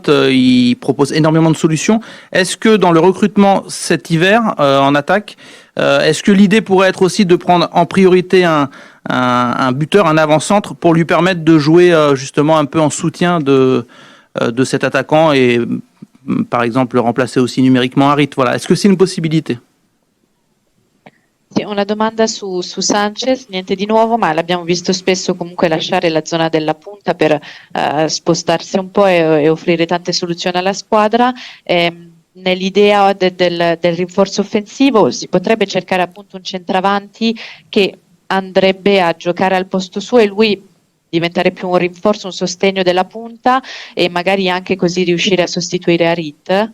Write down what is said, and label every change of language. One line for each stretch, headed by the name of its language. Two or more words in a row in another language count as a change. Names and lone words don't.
French: Il propose énormément de solutions. Est-ce que dans le recrutement cet hiver en attaque, est-ce que l'idée pourrait être aussi de prendre en priorité un buteur, un avant-centre pour lui permettre de jouer justement un peu en soutien de cet attaquant et par exemple remplacer aussi numériquement Harit. Voilà. Est-ce que c'est une possibilité?
Italian: Sì, una domanda su Sanchez, niente di nuovo, ma l'abbiamo visto spesso comunque lasciare la zona della punta per spostarsi un po' e offrire tante soluzioni alla squadra. Nell'idea del rinforzo offensivo si potrebbe cercare appunto un centravanti che andrebbe a giocare al posto suo e lui diventare più un rinforzo, un sostegno della punta e magari anche così riuscire a sostituire Harit?